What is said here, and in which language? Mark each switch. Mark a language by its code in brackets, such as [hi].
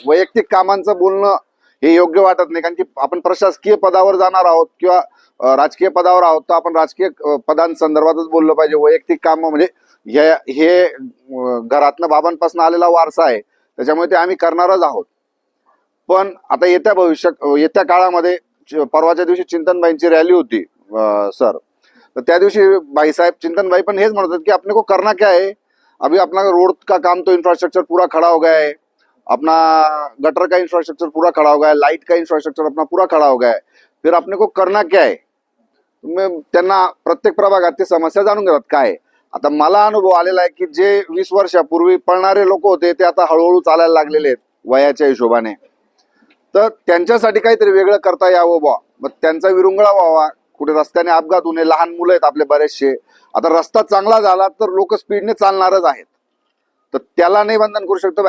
[mr] वैयक्तिक कामांचं बोलणं हे योग्य वाटत नाही, कारण की आपण प्रशासकीय पदावर जाणार आहोत किंवा राजकीय पदावर आहोत, तर आपण राजकीय पदांसंदर्भातच बोललं पाहिजे। वैयक्तिक काम म्हणजे हे घरातनं बाबांपासून आलेला वारसा आहे, त्याच्यामुळे ते आम्ही करणारच आहोत। पण आता येत्या काळामध्ये परवाच्या दिवशी चिंतनभाईंची रॅली होती सर, तर त्या दिवशी भाईसाहेब चिंतनभाई पण हेच म्हणतात की [hi] अपने को करना क्या है, अभी अपना रोड का काम तो इंफ्रास्ट्रक्चर पूरा खड़ा हो गया है, अपना गटर का इंफ्रास्ट्रक्चर पूरा खड़ा हो गया है, लाइट का इंफ्रास्ट्रक्चर अपना पूरा खड़ा हो गया है, फिर अपने को करना क्या है। [mr] त्यांना प्रत्येक प्रभागात ते समस्या जाणून घेतात काय। आता मला अनुभव आलेला आहे की जे 20 वर्षापूर्वी पळणारे लोक होते ते आता हळूहळू चालायला लागलेले आहेत वयाच्या हिशोबाने, तर त्यांच्यासाठी काहीतरी वेगळं करता यावं बा। मग त्यांचा विरंगुळा व्हावा, कुठे रस्त्याने अपघात होणे, लहान मुलं आहेत आपले बरेचसे, आता रस्ता चांगला झाला तर लोक स्पीडने चालणारच आहेत, तर त्याला नाही बंधन करू शकतो।